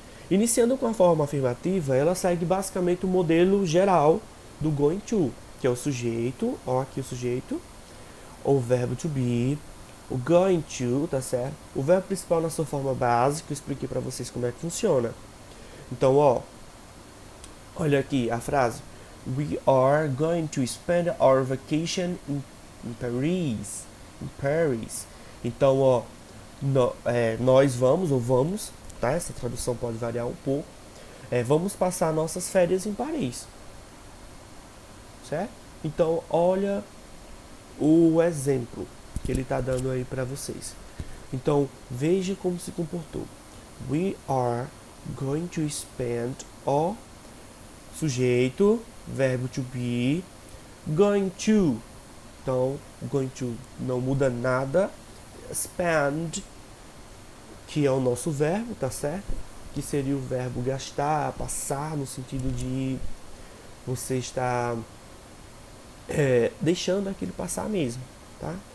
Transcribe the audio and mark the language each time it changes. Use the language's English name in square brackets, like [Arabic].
[Portuguese] Iniciando com a forma afirmativa, ela segue basicamente o modelo geral do going to, que é o sujeito, ó aqui o sujeito, o verbo to be, o going to, tá certo? O verbo principal na sua forma básica, eu expliquei para vocês como é que funciona. Então, ó, olha aqui a frase. [English] We are going to spend our vacation in Paris. In Paris. [Portuguese] Então, ó, nós vamos, ou vamos, tá? Essa tradução pode variar um pouco. Vamos passar nossas férias em Paris. Certo? Então, olha o exemplo que ele está dando aí para vocês. Então, veja como se comportou. [English] We are going to spend [Portuguese] o sujeito, verbo to be, going to. Então, going to não muda nada. Spend, que é o nosso verbo, tá certo? Que seria o verbo gastar, passar, no sentido de você estar deixando aquilo passar mesmo, tá?